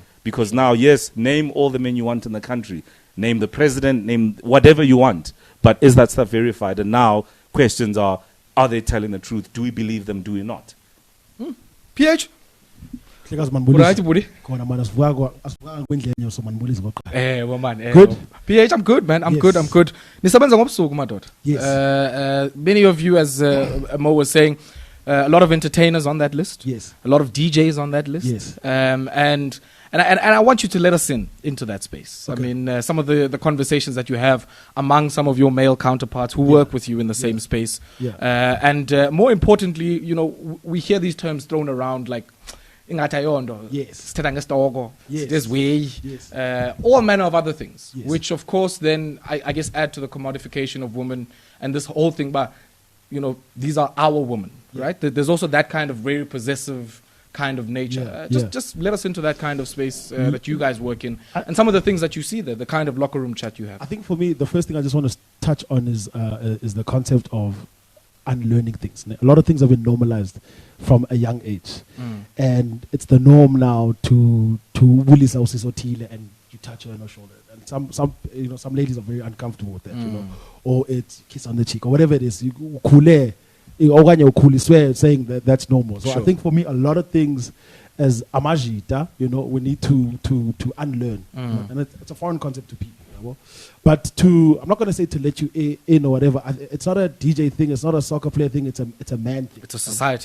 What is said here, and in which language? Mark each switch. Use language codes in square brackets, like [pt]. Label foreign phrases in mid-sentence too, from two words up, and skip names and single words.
[en] Because now, yes, name all the men you want in the country. Name the president, name whatever you want. But is that stuff verified? And now questions are they telling the truth? Do we believe them? Do we not? PH? Right, buddy. Good? Good. PH, I'm good, man. I'm Yes. good. [xh] Nisabenza ngobusuku, madoda. [en] Yes. Many of you, as Mo was saying, a lot of entertainers on that list. Yes. A lot of DJs on that list. Yes. And I want you to let us into that space. Okay. I mean, some of the conversations that you have among some of your male counterparts who work with you in the same space. Yeah. And more importantly, we hear these terms thrown around like ingatayondo, Yes. [xh] sithetha ngesitoko, [en] Yes. this way, Yes. all manner of other things, Yes. which of course then I guess add to the commodification of women and this whole thing. But these are our women, right? There's also that kind of very possessive kind of nature. Yeah. Just let us into that kind of space that you guys work in, and some of the things that you see there, the kind of locker room chat you have. I think for me, the first thing I just want to touch on is the concept of unlearning things. A lot of things have been normalized from a young age, and it's the norm now to [xh] wulisa usisotile [en] and you touch her on her shoulder. And some ladies are very uncomfortable with that, or it's kiss on the cheek or whatever it is. [xh] You ukule, okanye ukhuliswe, [en] saying that that's normal. So I Sure. think for me, a lot of things as amajita, we need to unlearn, and it's a foreign concept to people. But I'm not going to say to let you in or whatever. It's not a DJ thing. It's not a soccer player thing. It's a man thing. It's a society